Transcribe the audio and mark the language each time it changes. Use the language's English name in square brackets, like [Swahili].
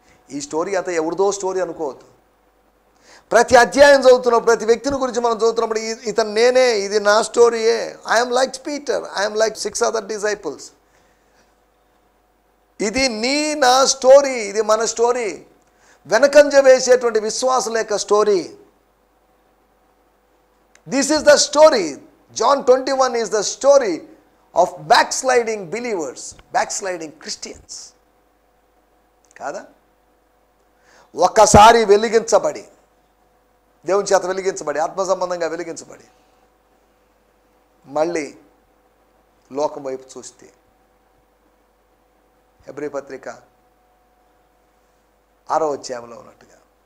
[Telugu] ఈ స్టోరీ అంతా ఎవరిదో స్టోరీ అనుకోవద్దు. ప్రతి అధ్యాయం చదువుతున్నప్పుడు, ప్రతి వ్యక్తిని గురించి మనం చదువుతున్నప్పుడు, ఇతను నేనే, ఇది నా స్టోరీయే. [English] I'm like Peter, I'm like 6 other disciples. [Telugu] ఇది నా స్టోరీ, ఇది మన స్టోరీ. వెనకంజ వేసేటువంటి విశ్వాసుల యొక్క story. [English] This is the story. John 21 is the story of backsliding believers, backsliding Christians. [Telugu] కాదా? ఒక్కసారి వెలిగించబడి, దేవుని చేత వెలిగించబడి, ఆత్మ సంబంధంగా వెలిగించబడి, మళ్ళీ లోకం వైపు చూస్తే, హెబ్రీ పత్రిక 6వ అధ్యాయంలో ఉన్నట్టుగా.